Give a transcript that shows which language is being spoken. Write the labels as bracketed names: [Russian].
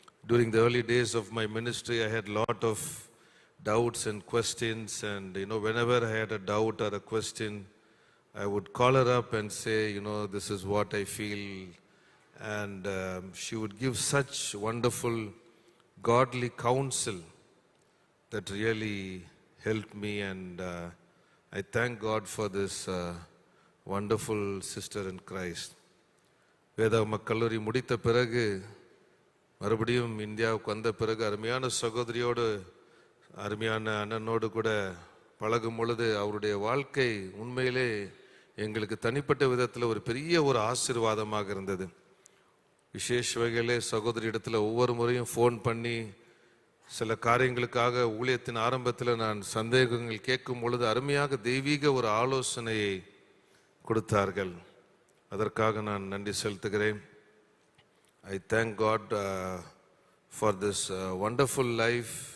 [English] During the early days of my ministry, I had a lot of doubts and questions, and whenever I had a doubt or a question, I would call her up and say, this is what I feel, and she would give such wonderful godly counsel that really helped me, and I thank God for this wonderful sister in Christ. [Tamil] வேதாகம கல்லூரி முடித்த பிறகு மறுபடியும் இந்தியாவுக்கு வந்த பிறகு அருமையான சகோதரியோடு அருமையான அண்ணனோடு கூட பழகும் பொழுது அவருடைய வாழ்க்கை உண்மையிலே எங்களுக்கு தனிப்பட்ட விதத்தில் ஒரு பெரிய ஒரு ஆசீர்வாதமாக இருந்தது. விசேஷ வகையிலே சகோதரி இடத்துல ஒவ்வொரு முறையும் ஃபோன் பண்ணி சில காரியங்களுக்காக ஊழியத்தின் ஆரம்பத்தில் நான் சந்தேகங்கள் கேட்கும் பொழுது அருமையாக தெய்வீக ஒரு ஆலோசனையை கொடுத்தார்கள். அதற்காக நான் நன்றி செலுத்துகிறேன். [English] I thank God for this wonderful life.